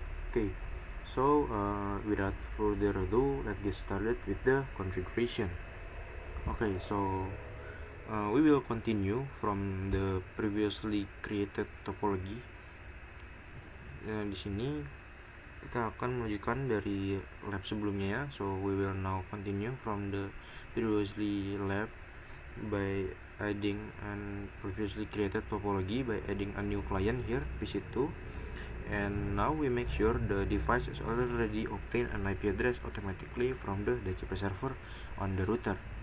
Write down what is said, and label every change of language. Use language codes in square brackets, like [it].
[en] Okay, so without further ado, let's get started with the configuration. Okay, so we will continue from the previously created topology. [id] Di sini kita akan melanjutkan dari lab sebelumnya ya. [en] So we will now continue from the previously lab by adding and previously created topology by adding a new client here, PC2. And now we make sure the device is already obtained an IP address automatically from the DHCP server on the router.